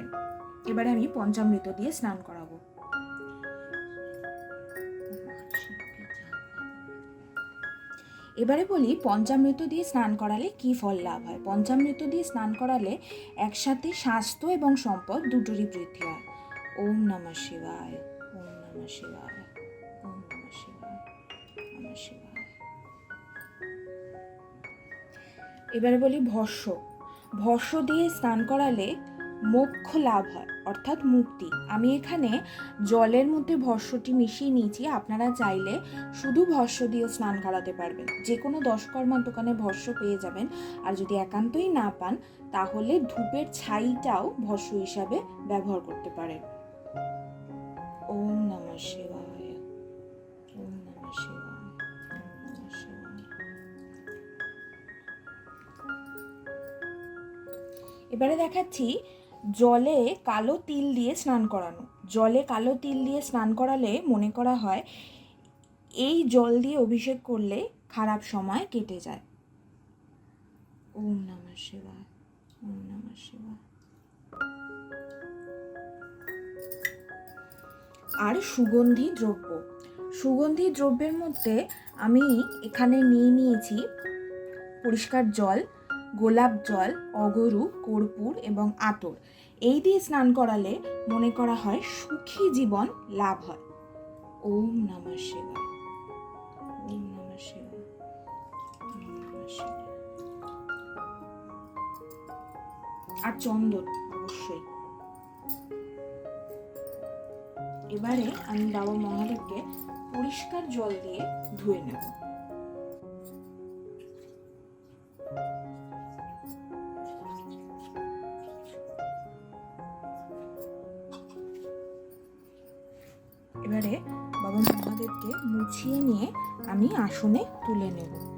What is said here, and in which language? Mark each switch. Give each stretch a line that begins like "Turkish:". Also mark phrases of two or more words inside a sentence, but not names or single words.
Bangla: এবারে আমি পঞ্চামৃত দিয়ে স্নান করাবো। এবারে বলি পঞ্চামৃত দিয়ে স্নান করালে কি ফল লাভ হয়। পঞ্চামৃত দিয়ে স্নান করালে একসাথে স্বাস্থ্য এবং সম্পদ দুটোরই বৃদ্ধি হয়।
Sanskrit: ওম নমঃ শিবায়, ওম নমঃ শিবায়, ওম নমঃ শিবায়, নমঃ শিবায়।
Bangla: এবারে বলি ভস্য দিয়ে স্নান করালে মোক্ষ লাভ হয়, অর্থাৎ মুক্তি। আমি এখানে জলের মধ্যে ভস্মটি মিশিয়ে নিয়েছি। আপনারা চাইলে শুধু ভস্ম দিয়ে স্নান করাতে পারবেন, যে কোনো দশকর্মার দোকানে ভস্ম পেয়ে যাবেন। আর যদি একান্তই না পান তাহলে ধূপের ছাইটাও ভস্ম হিসাবে ব্যবহার করতে পারেন।
Sanskrit: ওম নমঃ শিবায়, ওম নমঃ শিবায়, ওম নমঃ শিবায়।
Bangla: এবারে দেখাচ্ছি জলে কালো তিল দিয়ে স্নান করানো। জলে কালো তিল দিয়ে স্নান করালে মনে করা হয় এই জল দিয়ে অভিষেক করলে খারাপ সময় কেটে যায়।
Sanskrit: ওম নমঃ শিবায়, ওম নমঃ শিবায়।
Bangla: আর সুগন্ধি দ্রব্য, সুগন্ধি দ্রব্যের মধ্যে আমি এখানে নিয়েছি পরিষ্কার জল, গোলাপ জল, অগরু, কর্পূর এবং আতর। এই দিয়ে স্নান করালে মনে করা হয় সুখী জীবন লাভ হয়।
Sanskrit: ওম নমঃ শিবায়, ওম নমঃ শিবায়, ওম নমঃ শিবায়।
Bangla: আর চন্দন অবশ্যই। এবারে আমি বাবা মহাদেবকে পরিষ্কার জল দিয়ে ধুয়ে নেব। এবারে বাবা মহাদেবকে মুছিয়ে নিয়ে আমি আসনে তুলে নেব।